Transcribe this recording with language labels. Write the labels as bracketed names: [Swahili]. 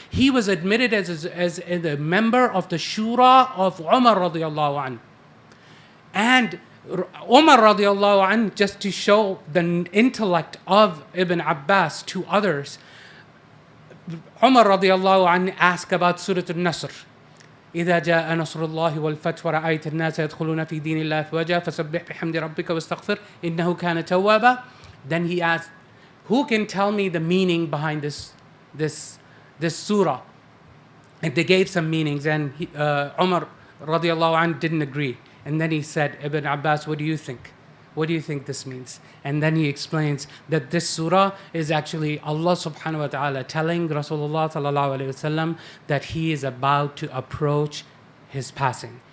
[English] He was admitted as a member of the Shura of Umar radiallahu anh. And Umar radiallahu anh, just to show the intellect of Ibn Abbas to others, Umar radiallahu anh asked about Surah Al-Nasr. [Arabic] إذا جاء نصر الله والفتح ورأيت الناس يدخلون في دين الله أفواجا فسبح بحمد ربك واستغفر إنه كان توابا. [English] Then he asked, who can tell me the meaning behind this surah? And they gave some meanings, and Umar radiallahu anh didn't agree. And then he said, Ibn Abbas, what do you think? What do you think this means? And then he explains that this surah is actually Allah subhanahu wa ta'ala telling Rasulullah sallallahu alayhi wasallam that he is about to approach his passing.